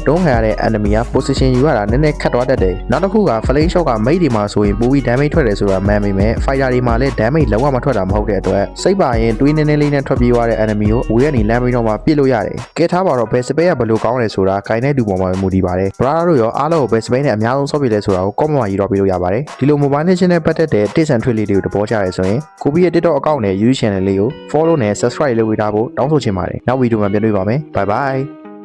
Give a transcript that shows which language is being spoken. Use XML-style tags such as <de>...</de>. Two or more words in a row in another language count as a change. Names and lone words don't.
<my>အတွန်းခံရတဲ့ enemy က position ယူရတာနည်းနည်းခက်သွားတတ်တယ်နောက်တစ်ခုက</my> <en>flame shot</en> <my>ကမိတ်ဒီမှာဆိုရင်ပိုပြီး damage ထွက်တယ်ဆိုတာမှန်ပေမဲ့ fighter တွေမှာလည်း damage လုံးဝမထွက်တာမဟုတ်တဲ့အတွက်စိတ်ပါရင်တွေးနည်းနည်းလေးနဲ့ထွက်ပြေးသွားတဲ့ enemy ကိုအဝေးကနေလမ်းပြီးတော့မှပစ်လို့ရတယ်ကဲထားပါတော့ဘယ်စပယ်ကဘယ်လိုကောင်းလဲဆိုတာခိုင်တဲ့သူပေါ်မှာမူတည်ပါတယ် brother တို့ရောအားလုံးကိုဘယ်စပယ်နဲ့အများဆုံးဆော့ပြလဲဆိုတာကို comment မှာရေးတော့ပေးလို့ရပါတယ်ဒီလို</my> <en>mobile legend</en> <my>နဲ့ပတ်သက်တဲ့</my> <en>tips and trick</en> <my>လေးတွေကိုသဘောကျရဲဆိုရင်ကိုပြီးရဲ့</my> <en>TikTok account</en> <my>နဲ့</my> <en>YouTube channel</en> <my>လေးကို follow နဲ့ subscribe လုပ်ပေးထားဖို့တောင်းဆိုချင်ပါတယ်နောက်ဗီဒီယိုမှာပြန်တွေ့ပါမယ်</my> <en>bye bye</en>